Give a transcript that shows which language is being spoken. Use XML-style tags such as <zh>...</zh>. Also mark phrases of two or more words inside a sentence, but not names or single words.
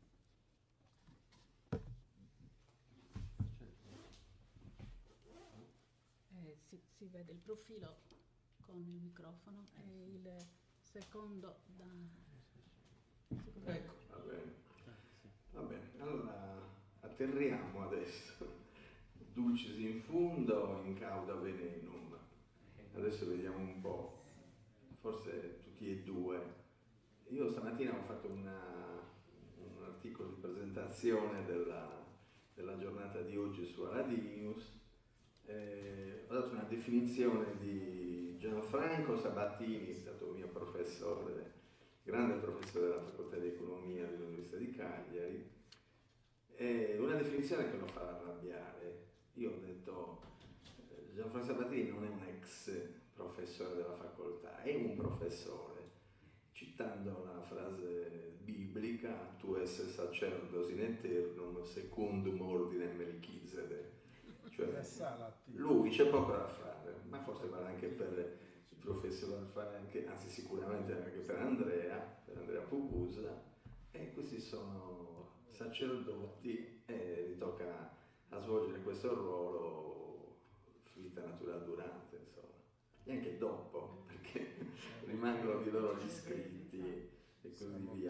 <it>Si vede il profilo con il microfono e il secondo Ecco, va bene, allora atterriamo adesso,</it> <la>dulcis in fundo, in cauda venenum.</la> <it>Adesso vediamo un po', forse tutti e due. Io stamattina ho fatto un articolo di presentazione della giornata di oggi su Aladdin News. Ho dato una definizione di Gianfranco Sabatini, è stato mio professore, grande professore della facoltà di economia dell'Università di Cagliari, una definizione che lo fa arrabbiare. Io ho detto Gianfranco Sabatini non è un ex professore della facoltà, è un professore, citando la frase biblica</it> <la>tu esse sacerdos in aeternum secundum ordinem Melchizedek.</la> <it>Cioè, lui c'è poco da fare, ma forse vale anche per il professore da fare anche, anzi sicuramente anche per Andrea Pugusa, e questi sono sacerdoti e gli tocca a svolgere questo ruolo vita naturale durante, insomma, e anche dopo, perché rimangono di loro gli scritti e così via.</it>